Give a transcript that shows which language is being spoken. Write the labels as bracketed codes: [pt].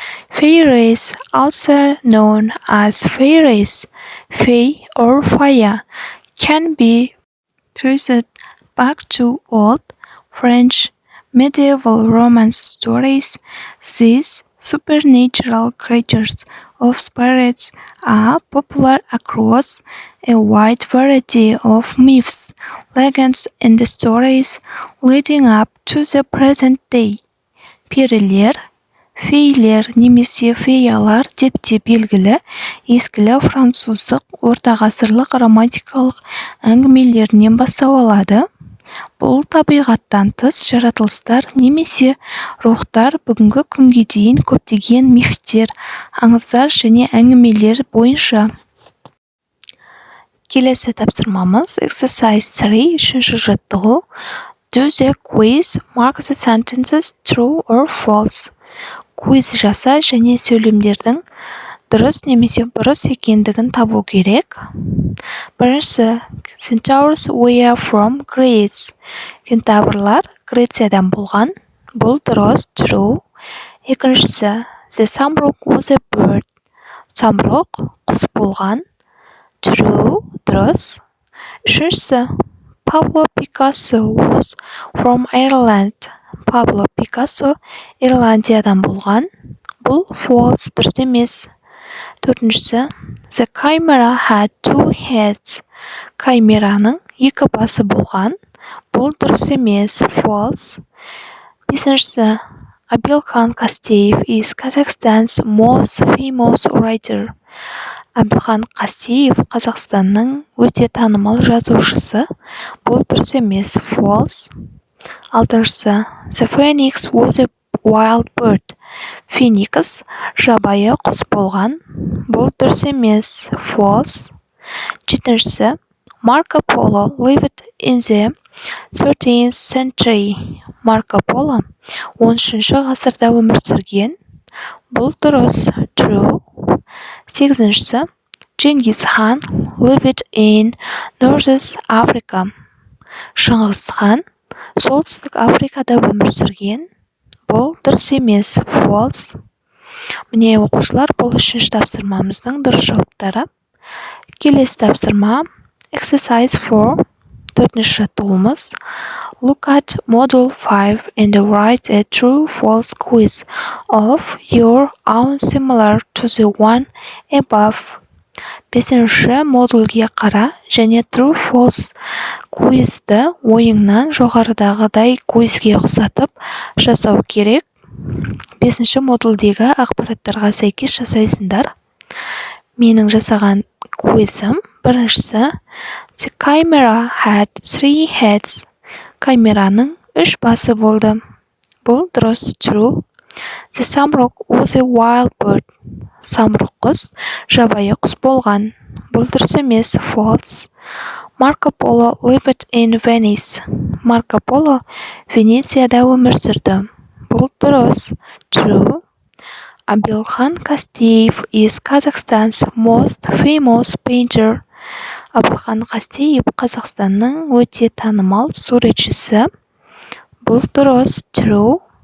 [en] Fairies, also known as fairies, fae or fire, can be traced back to old French medieval romance stories. These supernatural creatures of spirits are popular across a wide variety of myths, legends and stories leading up to the present day. [kk] Перілер, фейлер немесе феялар деп те белгілі ескілі француздық ортағасырлық романтикалық әңгімелерінен бастау алады. Бұл табиғаттан тыс жаратылыстар немесе рухтар бүгінгі күнге дейін көптеген мифтер, аңыздар және әңгімелер бойынша. Келесі тапсырмамыз exercise 3, үшінші жаттығу. [en] Do the quiz, mark the sentences true or false. [kk] Квиз жаса және сөйлемдердің дұрыс немесе бұрыс екендігін табу керек. Біріншісі, [en] Centaurs were from Greece. [kk] Кентаврлар Грециядан болған. Бұл дұрыс, true. Екіншісі, [en] The Samrock was a bird. [kk] Самұрық құс болған. True, дұрыс. Үшіншісі, [en] Pablo Picasso was from Ireland. [kk] Пабло Пикассо Ирландиядан болған. Бұл false, дұрыс емес. Төртіншісі, [en] The camera had two heads. [kk] Камераның екі басы болған. Бұл дұрыс емес, false. Бесіншісі, [en] Абилхан Қастеев is Kazakhstan's most famous writer. [kk] Абилхан Қастеев Қазақстанның өте танымал жазушысы. Бұл дұрыс емес, false. Алтыншысы, [en] The phoenix was a wild bird. [kk] Феникс жабайы құс болған. Бұл дұрыс емес, false. Жетіншісі, [en] Marco Polo lived in the 13th century. [kk] Марко Поло 13 ғасырда өмір сүрген. Бұл дұрыс, true. 8-шісі [en] Genghis Khan lived in North Africa. [kk] Шыңғыс хан солтүстік Африкада өмір сүрген. Бұл дұрыс емес, false. Міне оқушылар, бұл 3-ші тапсырмамыздың дұрыс жауаптары. Келесі тапсырма exercise 4. 4-ші жаттығуымыз. [en] Look at module 5 and write a true-false quiz of your own similar to the one above. [kk] 5-ші модульге қара және true-false куизді ойыңнан жоғарыдағыдай куизге ұқсатып жасау керек. 5-ші модульдегі ақпараттарға сәйкес жасайсыңдар. Менің жасаған куизім. Біріншісі [en] The camera had 3 heads. [kk] Камераның 3 басы болды. Бұл дұрыс, true. [en] The samrock was a wild bird. [kk] Самұрық құс жабайы құс болған. Бұл дұрыс емес, false. [en] Marco Polo lived in Venice. [kk] Марко Поло Венецияда өмір сүрді. Бұл дұрыс, true. [en] Абилхан Қастеев is Kazakhstan's most famous painter. [kk] Абылхан Қастеев Қазақстанның өте танымал суретшісі. Бұл дұрыс, true.